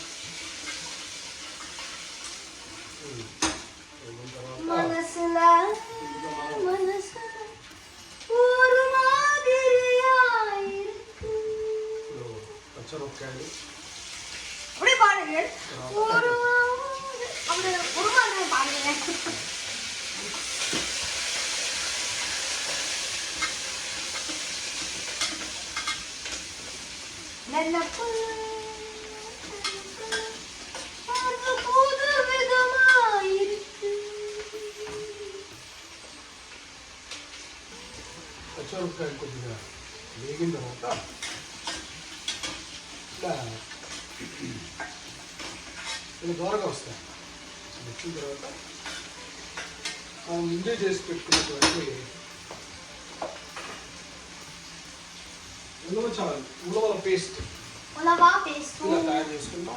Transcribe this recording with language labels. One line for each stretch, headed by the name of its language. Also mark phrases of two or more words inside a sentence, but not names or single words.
Tamil: మనసులా ஒரு மாதிரியாயிருக்கு. பச்சைமிரக்காய் அப்படியே பாருங்க. அப்படியே ஒரு மாதிரி பாருங்க. நெல்லப்பு அது புது விதமாயிருக்கு.
Telugu: పచ్చిమిరపకాయ కొద్దిగా వేగిన తర్వాత ఇలా దూరంగా వస్తాయి. వచ్చిన తర్వాత మనం ముందే చేసి పెట్టుకున్నటువంటి ఉలవల పేస్ట్ ఇలా తయారు చేసుకుందాం.